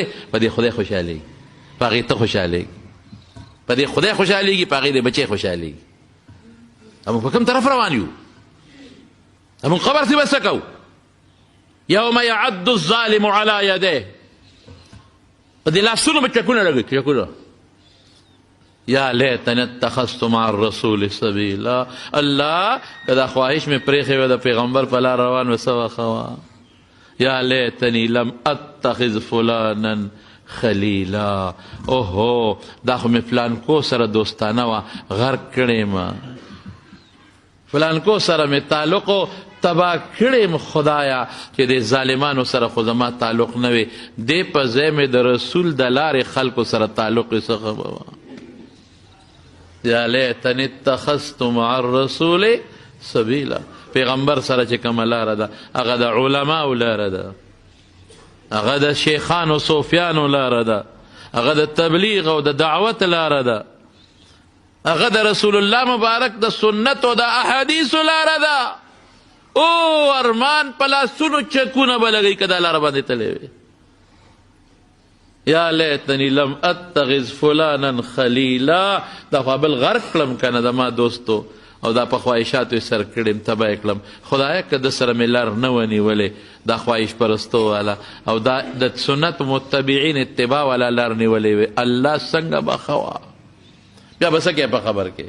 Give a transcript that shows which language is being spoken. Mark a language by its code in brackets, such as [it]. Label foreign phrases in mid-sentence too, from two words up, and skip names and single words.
[ps] په دې خدای خوشحالېږي، په هغې ته خوشحالېږي، په دې خدای خوشحالېږي، په هغې د بچی خوشحالېږي. موږ په کوم طرف روان یو؟ موږ قبر ته به څه کوو؟ [ar] یوم یعد الظالم علی یدیه، [ps] په دې لاسونو به چکونه لګوي، چکونه. [ar] یا لیتنی اتخذت مع الرسول سبیلا. [ps] الله که دا خواهش مې پرېښې وه د پیغمبر په لار روان و څه وښه وه. [ar] یا لیتنی لم اتخذ فلانا خلیلا. [ps] اوهو دا خو مې فلانکو سره دوستانه وه، غرق کړې ما، فلانکو سره مې تعلق تبا کړې خدایا چې د ظالمانو سره خو زما تعلق نه وي. دې په ځای مې د رسول د لارې خلکو سره تعلق یې څه به وه. [ar] یا لیتنی اتخذت مع الرسول سبیلا. [ps] پیغمبر سره چې کومه لاره ده هغه د علماو لاره ده، هغه د شیخانو صوفیانو لاره ده، هغه د تبلیغ او د دعوت لاره ده، هغه د رسول الله مبارک د سنت او د احادیثو لاره ده. او ارمان په لاسونو چکونه به لګوي که دا لاره باندې تللی وي. [ar] یا لیتنی لم اتخذ فلانا خلیلا. [ps] دا خو بل غرق کړم که نه د ما دوستو، او دا په خواهشاتو یې سر کړم، تباه یې کړم. خدایه که د سره مې لار نه ونیولې، دا خواهش پرستو والا او دا د سنت متبعین اتباع والا لار نیولې وې، الله څنګه به ښه وه. بیا به څه کوې په خبر کې؟